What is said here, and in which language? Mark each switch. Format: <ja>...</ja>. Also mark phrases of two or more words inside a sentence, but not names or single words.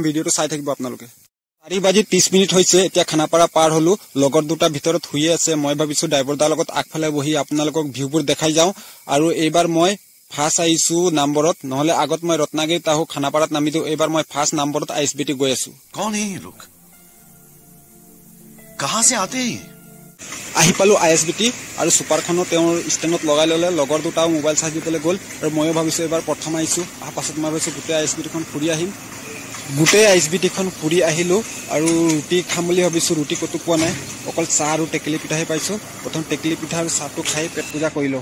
<as>ভিডিঅ'টো চাই থাকিব আপোনালোকে। 4:30 হৈছে। এতিয়া খানাপাৰা পাৰ হলো। লগৰ দুটা ভিতৰত শুয়ে আছে। মই ভাবিছো ড্ৰাইভাৰদাৰ লগত আগফালে বহি আপোনালোকক ভিউবোৰ দেখাই যাওঁ। আৰু এইবাৰ মই ফাৰ্ষ্ট আহিছো নাম্বৰত, নহলে আগত মই ৰত্নাগিৰিত আহো, খানাপাৰাত নামি দিওঁ। এইবাৰ মই ফাৰ্ষ্ট নাম্বৰত ISBT গৈ আছো।</as> <hi>कौन है ये लोग? कहां से आते हैं?</hi> <as>আহি পালো ISBT আৰু ছুপাৰখনো তেওঁৰ ষ্টেণ্ডত লগাই ললে। লগৰ দুটাও মোবাইল চাৰ্জ দিবলৈ গ'ল আৰু ময়ো ভাবিছো এইবাৰ প্ৰথম আহিছো। অহা পাছত মই ভাবিছো গোটেই ISBTখন ফুৰি আহিম। গোটেই ISBTখন ফুৰি আহিলো আৰু ৰুটি খাম বুলি ভাবিছো। ৰুটি ক'তো পোৱা নাই, অকল চাহ আৰু টেকেলি পিঠাহে পাইছো। প্ৰথম টেকেলি পিঠা আৰু চাহটো খাই পেট পূজা কৰিলো।</as>